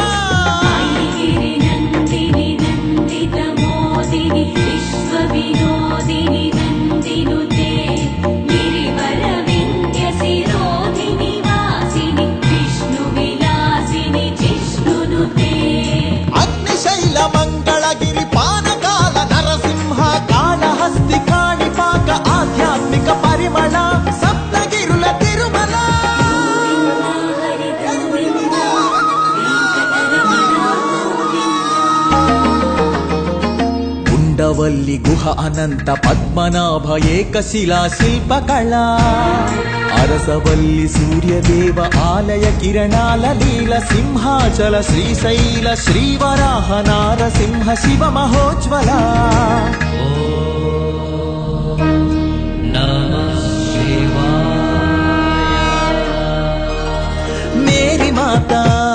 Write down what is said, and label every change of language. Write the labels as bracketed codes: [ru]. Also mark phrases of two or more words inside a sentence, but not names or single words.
[sa] नंदिनी नंदित मोदिनी विश्व विनोदिनी नंदिनुते गिरिवर विंध्य शिरोधिनी वासिनी विष्णु विलासिनी जिष्णुनुते [te] అగ్నిశైల మంగళగిరి పానకాల నరసింహ కాళహస్తి కాణిపాక ఆధ్యాత్మిక పరిమళ సప్తగిరుల తిరుమల ఉండవల్లి గుహ అనంత పద్మనాభ ఏకశిలా శిల్పకళా అరసవల్లి సూర్యదేవ ఆలయ కిరణాల లీల సింహాచల శ్రీశైల శ్రీవరాహ నారసింహ శివ మహోజ్వల మేరీ మాతా